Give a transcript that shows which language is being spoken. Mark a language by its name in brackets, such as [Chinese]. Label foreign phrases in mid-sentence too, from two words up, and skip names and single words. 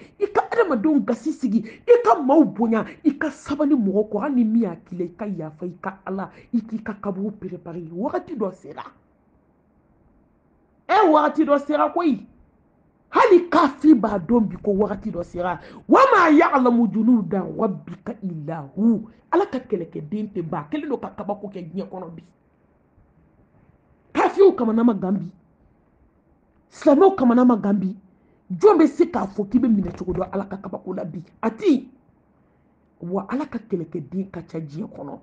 [Bambara] I ka adamadenw gasi sigi. I ka maaw bonya. I ka sabali mɔgɔw kɔ. Hali ni min y'a k'i la, i ka yafa, i ka Ala, i k'i ka kaburu préparer. Wagati dɔ sera. Wagati dɔ sera koyi. Hali kafiri b'a dɔn bi ko wagati dɔ sera. [Arabic] وما يعلم جنود ربك إلا هو. [Bambara] Ala ka kɛlɛkɛden tɛ ban. Kelen don ka kabako kɛ diɲɛ kɔnɔ bi. Kafiriw kamana ma gan bi. Silamɛw kamana ma gan bi. Jɔn bɛ se k'a fɔ k'i bɛ minɛ cogo dɔn Ala ka kabako la bi? A ti. Wa Ala ka kɛlɛkɛden ka ca diɲɛ kɔnɔ.